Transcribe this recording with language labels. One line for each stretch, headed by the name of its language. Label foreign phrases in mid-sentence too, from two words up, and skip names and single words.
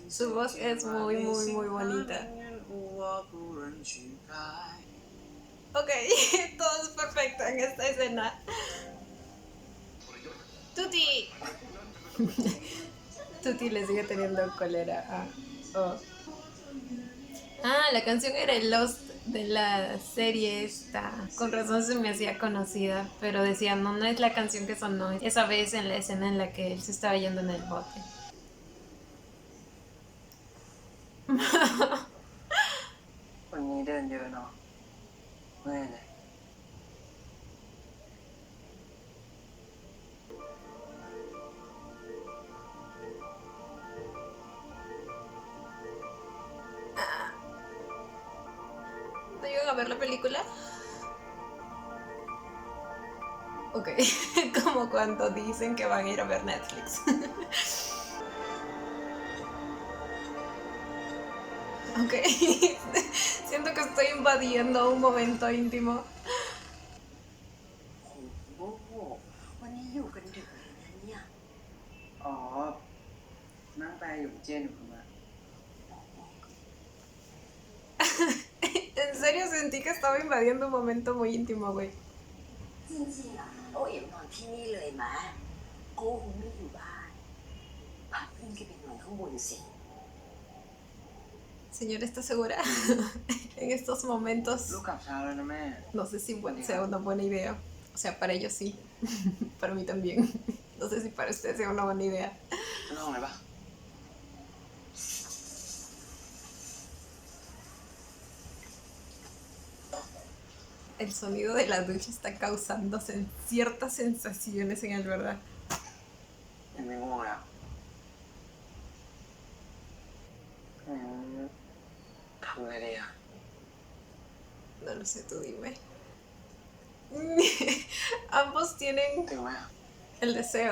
Spanish: Su voz es muy, muy, muy bonita. Ok, todo es perfecto en esta escena. Tuti. Tuti le sigue teniendo cólera. La canción era el Lost de la serie esta. Con razón se me hacía conocida, pero decía, no, no es la canción que sonó esa vez en la escena en la que él se estaba yendo en el bote.
Thai: วันนี้เดินเยอะเนาะเมื่อยเลย
Spanish: ¿No llegan a ver la película? Ok, como cuando dicen que van a ir a ver Netflix. Ok, siento que estoy invadiendo un momento íntimo.
Thai: โอ้โหวันนี้อยู่กันดึกเลยนะเนี่ย อ๋อ นั่งแปลอยู่เจนอยู่ข้างหน้า
Spanish: En serio sentí que estaba invadiendo un momento muy íntimo, güey.
Thai: จริงๆอ่ะโอ้เอ๋นอนที่นี่เลยมาโก้คงไม่อยู่บ้านพักเพื่อนแกไปนอนข้างบนสิ
Spanish: Señora, ¿está segura? En estos momentos
Thai: ลูกกลับเช้าแล้วนะแม่
Spanish: no sé si sea una buena idea. O sea, para ellos sí. Para mí también. No sé si para ustedes sea una buena idea.
Thai: นอนเลยปะ
Spanish: El sonido de la ducha está causando ciertas sensaciones en él, ¿verdad?
Thai: ยังไม่ง่วงแล้วทำไงดีอ่ะ
Spanish: No lo sé, tú dime. Ambos tienen
Thai: ถึงไหมอ่ะ
Spanish: el deseo.